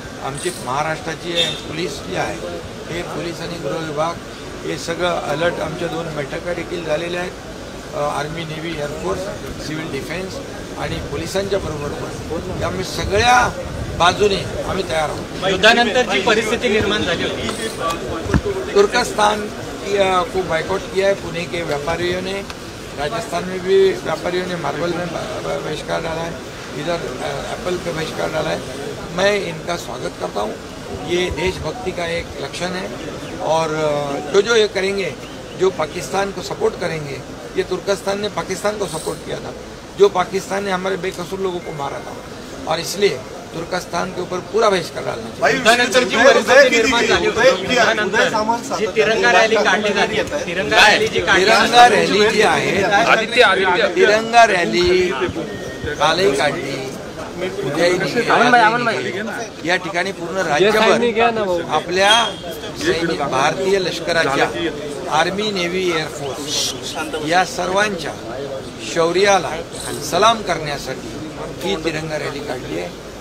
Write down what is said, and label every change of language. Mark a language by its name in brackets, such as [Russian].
[Marathi] आमची महाराष्ट्राची पोलीस जी आहे हे पोलीस आणि गृह विभाग हे सगळं अलर्ट. आमच्या 2 बैठका देखील झालेल्या आहेत, army, navy, air force, civil defence आणि पोलिसांच्या बरोबर. त्यामुळे सगळ्या बाजूने आम्ही तयार आहोत. युद्धानंतर जी परिस्थिती निर्माण झाली होती, [Hindi] तुर्कस्तान को बाइकआउट किया है. पुणे के व्यापारियों ने, राजस्थान में भी व्यापारियों ने मार्बल में बहिष्कार डाला है, इधर एप्पल पे बहिष्कार डाला है. मैं इनका स्वागत करता हूँ. ये देशभक्ति का एक लक्षण है और जो ये करेंगे, जो पाकिस्तान को सपोर्ट करेंगे, ये तुर्कस्तान ने पाकिस्तान को सपोर्ट किया था, जो पाकिस्तान ने हमारे बेकसूर लोगों को मारा था, और इसलिए तुर्कस्तान के ऊपर पूरा बहिष्कार डालना चाहिए. [Marathi] युद्धानंतर जी परिस्थिती निर्माण झाली होती, युद्धानंतर जी तिरंगा रॅली काढली जाते, तिरंगा रॅली जी काढली तिरंगा रॅली जी आहे, तिरंगा रॅली कालही काढली, उद्याही निघेल. या ठिकाणी पूर्ण राज्यभर आपल्या सैनिक, भारतीय लष्कराच्या, आर्मी, नेव्ही, एअरफोर्स या सर्वांच्या शौर्याला सलाम करण्यासाठी ही तिरंगा रॅली काढली आहे.